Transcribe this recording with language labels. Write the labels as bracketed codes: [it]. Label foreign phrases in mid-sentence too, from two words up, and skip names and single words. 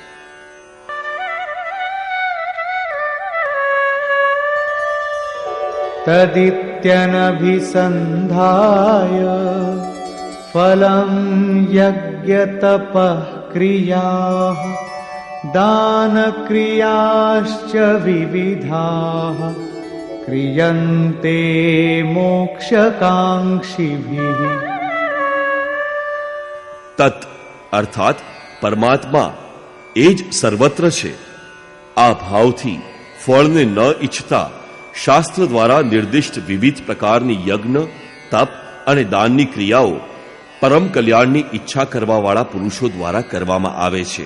[sa] તદિત્યનભિસંધાય ફલં યજ્ઞ તપઃ ક્રિયાઃ दानक्रियाश्च विविधाः क्रियन्ते मोक्षकाङ्क्षिभिः। [gu] તત અર્થાત પરમાત્મા એ જ સર્વત્ર છે. આ ભાવથી ફળને ન ઈચ્છતા શાસ્ત્ર દ્વારા નિર્દિષ્ટ વિવિધ પ્રકારની યજ્ઞ, તપ અને દાનની ક્રિયાઓ પરમ કલ્યાણની ઈચ્છા કરવાવાળા પુરુષો દ્વારા કરવામાં આવે છે.